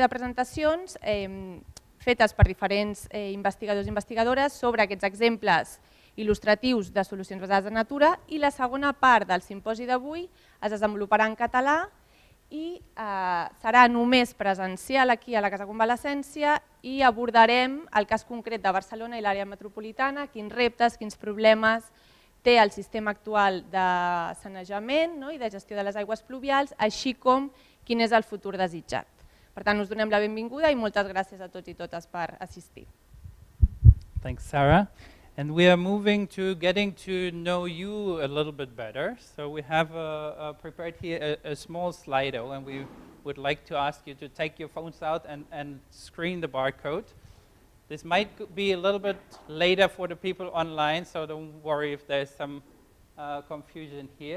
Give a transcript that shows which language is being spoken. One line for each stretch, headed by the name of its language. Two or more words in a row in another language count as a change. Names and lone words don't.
Catalan: de presentacions fetes per diferents investigadors i investigadores sobre aquests exemples il·lustratius de solucions basades en natura, i la segona part del simposi d'avui es desenvoluparà en català i serà només presencial aquí a la Casa Convalescència i abordarem el cas concret de Barcelona i l'àrea metropolitana, quins reptes, quins problemes té el sistema actual de sanejament i de gestió de les aigües pluvials, així com quin és el futur desitjat. Per tant, us donem la benvinguda i moltes gràcies a tots i totes per assistir.
English: Thanks, Sarah. And we are moving to getting to know you a little bit better. So we have prepared here a small Slido, and we would like to ask you to take your phones out and screen the barcode. This might be a little bit later for the people online, so don't worry if there's some confusion here.